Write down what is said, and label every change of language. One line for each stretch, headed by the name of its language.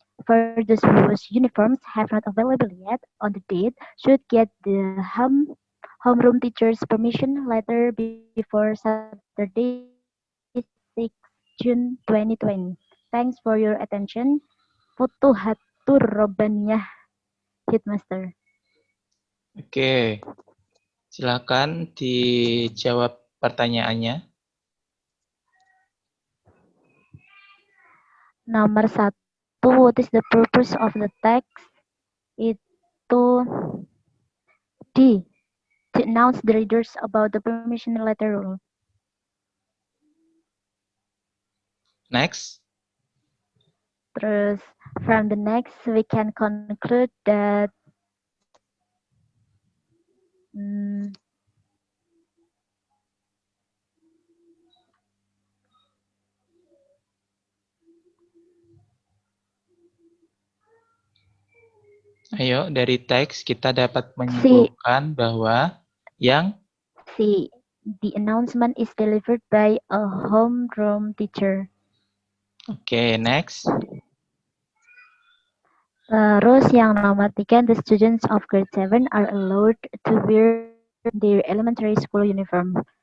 English: For those whose uniforms have not available yet on the date, should get the homeroom teacher's permission letter before Saturday, 6 June 2020. Thanks for your attention. Futuhatur Robbaniyah, Headmaster.
Indonesian: Oke, silakan dijawab pertanyaannya. Nomor 1,
English: what is the purpose of the text?
Indonesian: Itu
English: D. To announce the readers about the permission letter rule. Next.
Indonesian: Terus,
English: from the next, we can conclude that
Indonesian: Ayo, dari teks kita dapat menyimpulkan bahwa yang C.
English: The announcement is delivered by a homeroom teacher. Oke, next.
Indonesian: Terus yang nomor 3,
English: the students of grade 7 are allowed to wear their elementary school uniform.